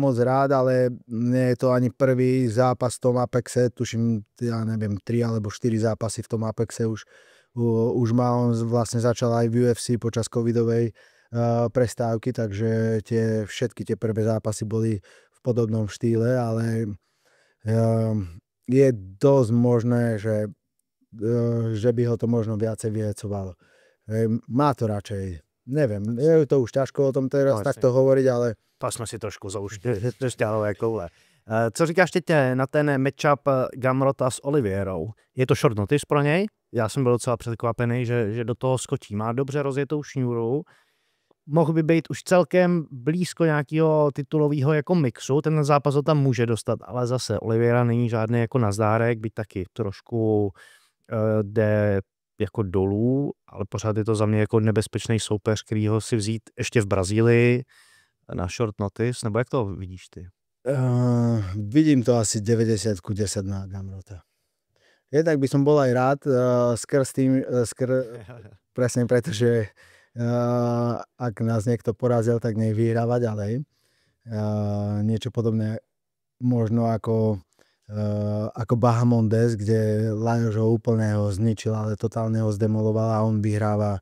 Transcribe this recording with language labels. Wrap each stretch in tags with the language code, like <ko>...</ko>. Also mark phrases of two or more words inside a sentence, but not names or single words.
<sk>moc rád, ale nie je to ani prvý zápas v tom Apexe, tuším, ja neviem, 3 alebo 4 zápasy v tom Apexe už má, on vlastne začal aj v UFC počas covidovej prestávky, takže všetky tie prvé zápasy boli v podobnom štýle, ale je dosť možné, že by ho to možno viacej vyhecovalo. Má to radšej. Neviem, je to už ťažko o tom teraz takto hovoriť, ale...</sk> <cs>To jsme si trošku zauštěli šťálové koule. Co říkáš teď na ten matchup Gamrota s Oliveirou? Je to</cs> <en>short notice</en> <cs>pro něj? Já jsem byl docela překvapený, že do toho skočí. Má dobře rozjetou šňůru. Mohl by být už celkem blízko nějakého titulového jako mixu. Ten zápas ho tam může dostat, ale zase Oliveira není žádný jako nazdárek, byť taky trošku jde jako dolů, ale pořád je to za mě jako nebezpečný soupeř, kterýho si vzít ještě v Brazílii na</cs> <en>short notice,</en> <cs>nebo jak to vidíš ty? Vidím to asi 90-10 na Gamrota.</cs> <sk>Jednak by som bol aj rád presne preto, že ak nás niekto porazil, tak nech vyhráva ďalej. Niečo podobné možno ako Bahamondes, kde Lajoš ho úplne zničil, ale totálne ho zdemoloval a on vyhráva.</sk>